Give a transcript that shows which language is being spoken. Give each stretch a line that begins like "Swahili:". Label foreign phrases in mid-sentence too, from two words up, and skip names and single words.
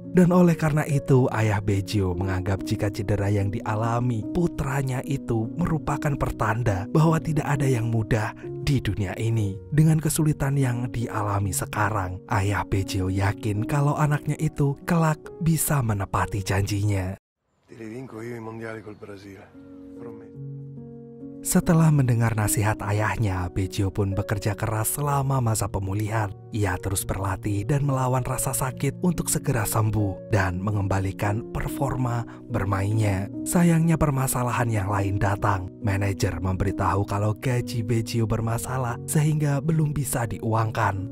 Indonesian: Dan oleh karena itu ayah Baggio menganggap jika cedera yang dialami putranya itu merupakan pertanda bahwa tidak ada yang mudah di dunia ini. Dengan kesulitan yang dialami sekarang, ayah Baggio yakin kalau anaknya itu kelak bisa menepati janjinya.
Italian: Ti rivinco io i mondiali col Brasile. Prometto.
Indonesian: Setelah mendengar nasihat ayahnya, Bejo pun bekerja keras selama masa pemulihan. Ia terus berlatih dan melawan rasa sakit untuk segera sembuh dan mengembalikan performa bermainnya. Sayangnya permasalahan yang lain datang. Manajer memberitahu kalau gaji Bejo bermasalah sehingga belum bisa diuangkan.